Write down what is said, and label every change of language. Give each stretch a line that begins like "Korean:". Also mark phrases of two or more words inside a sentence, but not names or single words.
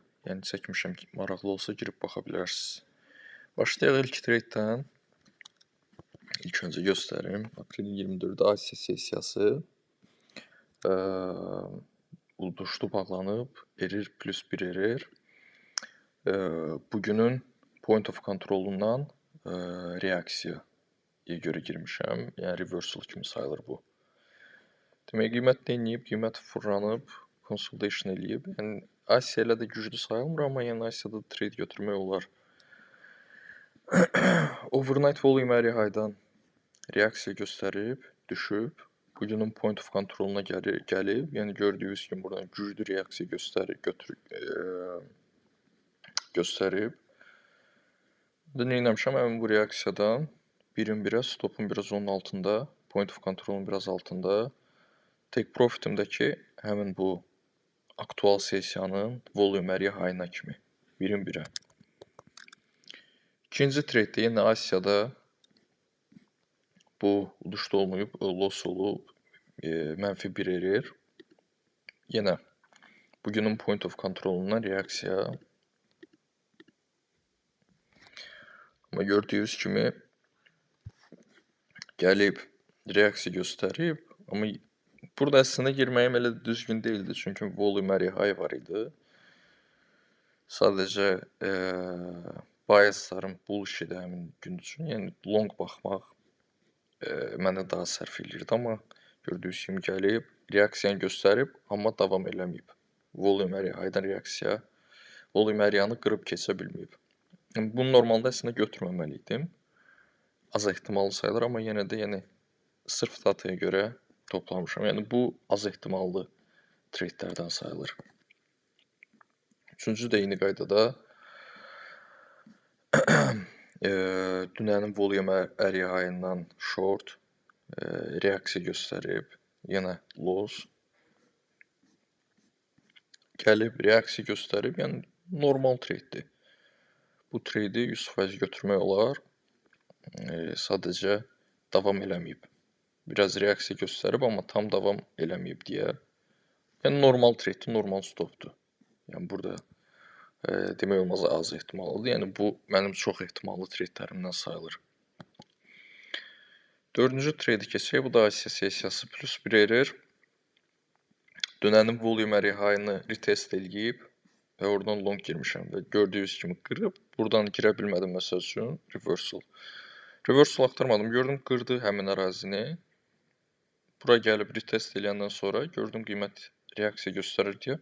Azerbaijani: Yəni çəkmişəm ki, maraqlı olsa girib baxa bilərsiniz. Başlayaq ilk tradedən. İlk öncə göstərim. Aprelin 24-də Asiya sessiyası ulduruşlu bağlanıb,
English: error plus 1 error.
Azerbaijani: Bugünün
English: point of controlundan
Azerbaijani: reaksiyaya görə girmişəm. Yəni reversal kimi sayılır bu. Demək qiymət denəyib, qiymət fırlanıb, consolidation eləyib. Yəni Asiya ilə də güclü sayılmır, amma yəni Asiyada trade götürmək olar.
English: Overnight volume
Azerbaijani: hər aydan reaksiya göstərib, düşüb. Bugünün
English: point of controluna
Azerbaijani: gəlib. Yəni gördüyünüz kimi buradan güclü reaksiya göstərib. Burada nə etmişəm? Həmin bu reaksiyadan birin birə, stopun biraz onun altında,
English: point of controlun
Azerbaijani: biraz altında.
English: Take profitimdəki
Azerbaijani: həmin bu aktual sessiyanın
English: volume high-na
Azerbaijani: kimi. Birin birə. İkinci tradedə yenə Asiyada bu uduşda olmayıb, loss olub, mənfi bir error. Yenə bugünün
English: point of controlundan
Azerbaijani: reaksiya. Amma gördüyünüz kimi gəlib, reaksiya göstərib. Amma burada əslində girməyim elə düzgün deyildi, çünki
English: volume high
Azerbaijani: var idi. Sadəcə biaslarım bullshit həmin gün üçün, yəni long baxmaq mənə daha sərf eləyirdi, amma gördüyünüz kimi gəlib, reaksiyanı göstərib, amma davam eləməyib.
English: Volume high-dan
Azerbaijani: reaksiya,
English: volume high-yanı
Azerbaijani: qırıb keçə bilməyib. Bunu normalda əslində götürməməliydim. Az ehtimallı sayılır, amma yenə də sırf dataya görə toplamışam. Yəni bu az ehtimallı tradelərdən sayılır. Üçüncü də eyni qaydada dünənin
English: volume high-dan
Azerbaijani: short reaksiya göstərib, yenə loss. Gəlib, reaksiya göstərib, yəni normal tradedir. Bu trade 100% götürmək olar. Sadəcə davam eləməyib. Biraz reaksiya göstərib, amma tam davam eləməyib deyə. Yəni normal tradedir, normal stopdur. Yəni burada demək olmaz az ehtimallıdır. Yəni bu mənim çox ehtimallı tradelərimdən sayılır. Dördüncü trade keçək. Bu da Asiya sessiyası plus bir error. Dünənin
English: volume high-nı
Azerbaijani: retest eləyib və oradan long girmişəm və gördüyünüz kimi qırıb. Buradan girə bilmədim məsəl üçün. Reversal. Reversal axtarmadım. Gördüm qırdı həmin ərazini. Bura gəlib retest eləyəndən sonra gördüm qiymət reaksiya göstərir deyə.